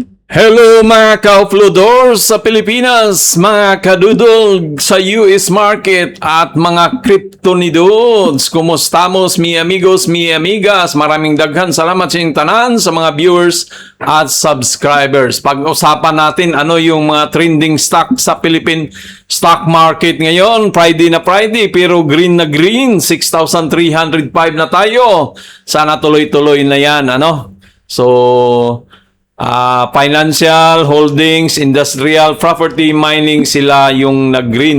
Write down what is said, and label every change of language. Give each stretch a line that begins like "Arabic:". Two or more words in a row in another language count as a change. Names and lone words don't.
Filipino: Hello mga ka-uploaders sa Pilipinas, mga kadudol sa
English: US market
Filipino: at mga kryptonidods.
Spanish: Kumustamos mi amigos, mi amigas?
Cebuano: Maraming daghan salamat sa inyong tanan sa mga viewers at subscribers.
Filipino: Pag-usapan natin ano yung mga
English: trending stock
Filipino: sa
English: Philippine stock market
Filipino: ngayon. Friday na Friday pero green na green, 6,305 na tayo. Sana tuloy-tuloy na yan, ano? So, financial, holdings, industrial, property, mining, sila yung nag-green.